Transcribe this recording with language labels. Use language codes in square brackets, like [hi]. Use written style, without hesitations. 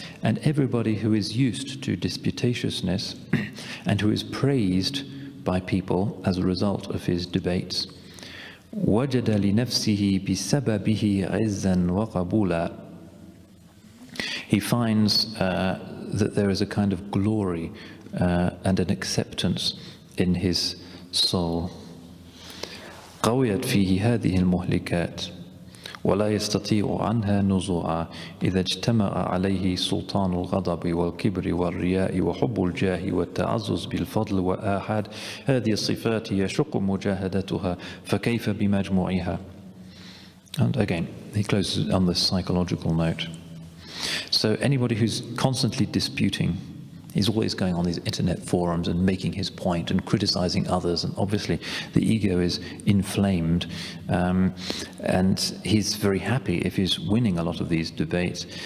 [en] And everybody who is used to disputatiousness and who is praised by people as a result of his debates, [ar] وجد لنفسه بسببه عزا وقبولا. [en] He finds that there is a kind of glory and an acceptance in his soul. [ar] قويت فيه هذه المهلكات ولا يستطيع عنها نزوعا إذا اجتمع عليه سلطان الغضب والكبر والرياء وحب الجاه والتعزز بالفضل وآحاد هذه الصفات يشق مجاهدتها فكيف بمجموعها. [en] And again, he closes on this psychological note. So anybody who's constantly disputing, he's always going on these internet forums and making his point and criticizing others, and obviously the ego is inflamed, and he's very happy if he's winning a lot of these debates.